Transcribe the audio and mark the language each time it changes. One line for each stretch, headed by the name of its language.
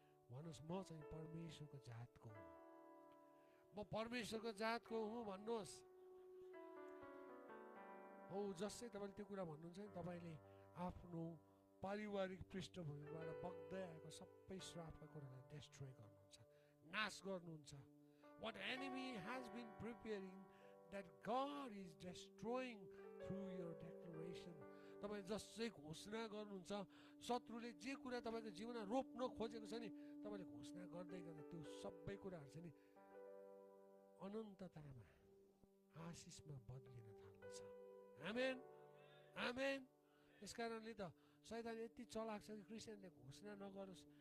Nepali: भन्नुहोस्, म चाहिँ परमेश्वरको जातको हुँ, म परमेश्वरको जातको हुँ भन्नुहोस्। हो, जसै तपाईँले त्यो कुरा भन्नुहुन्छ नि, तपाईँले आफ्नो पारिवारिक पृष्ठभूमिबाट बग्दै आएको सबै श्रापका कुरालाई डेस्ट्रोय गर्नुहुन्छ, नाश गर्नुहुन्छ।
English: What enemy has been preparing, that God is destroying through your declaration.
Nepali: तपाईँ जसै घोषणा गर्नुहुन्छ, शत्रुले जे कुरा तपाईँको जीवनमा रोप्न खोजेको छ नि, तपाईँले घोषणा गर्दै गर्दा त्यो सबै कुराहरू चाहिँ नि अनन्ततामा आशिषमा बदलिन थाल्दछ। आमेन। आमेन। यस कारणले त शैतान यति चलाक छ कि क्रिस्चियनले घोषणा नगरोस्,